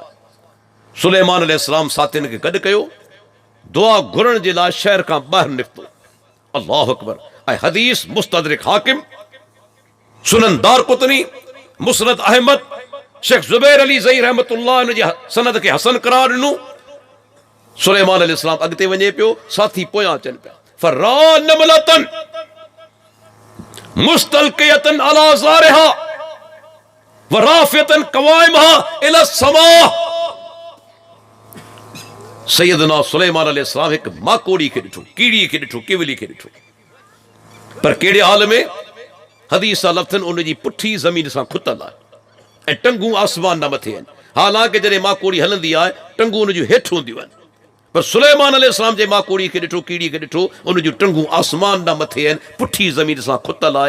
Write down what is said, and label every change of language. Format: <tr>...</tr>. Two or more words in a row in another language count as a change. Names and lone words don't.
<sd>सुलेमान अलैहिस्सलाम साथियुनि खे गॾु कयो, दुआ घुरण जे लाइ शहर खां ॿाहिरि निकितो।</sd> <ar>الله أكبر.</ar> <sd>ऐं हदीस मुस्तदरिक हाकिम, सुनन दारकुतनी, मुस्नद अहमद, शेख ज़ुबैर अली ज़ई रहमतुल्लाह इन जी सनद खे हसन करार ॾिनो। सुलेमान अलैहिस्सलाम अॻिते वञे पियो, साथी पोयां अचनि पिया।</sd> <ar>فرأى نملة مستلقية على ظهرها و رافعة قوائمها إلى السماء.</ar> <sd>सैयदना सुलेमान अलैहिस्सलाम हिकु माकोड़ी खे ॾिठो, कीड़ी खे ॾिठो, किवली खे ॾिठो। पर कहिड़े हाल में? हदीस सां लफ़्ज़नि उन जी पुठी ज़मीन सां खुतल आहे ऐं टंगूं आसमान न मथे आहिनि। हालांकि जॾहिं माकोड़ी हलंदी आहे टंगूं उन जूं हेठि हूंदियूं आहिनि, पर सुलेमान अलैहिस्सलाम जे माकोड़ी खे ॾिठो, कीड़ी खे ॾिठो, उन जूं टंगूं आसमान न मथे आहिनि, पुठी ज़मीन सां खुतल आहे।</sd>